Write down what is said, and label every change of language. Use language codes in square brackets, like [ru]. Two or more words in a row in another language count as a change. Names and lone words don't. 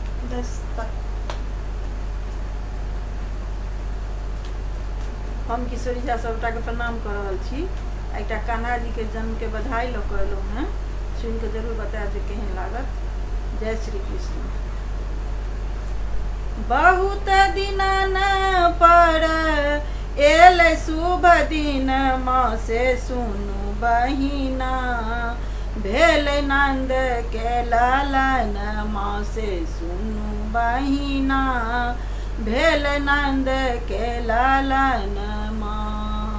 [mai] 10 तक। हम किशोरी झा सबटा के प्रणाम कर रहल छी। एकटा कान्हा जी के जन्म के बधाई लऽ कऽ एलहुँ हैं, सुनि के जरूर बतायब जे केहन लागत। जय श्री कृष्ण। बहुत दिनन पर एल शुभ दिन, माँ से सुनु बहिना, भेल नंद के लालन, माँ से सुनु बहिना, भेल नंद के लालन माँ।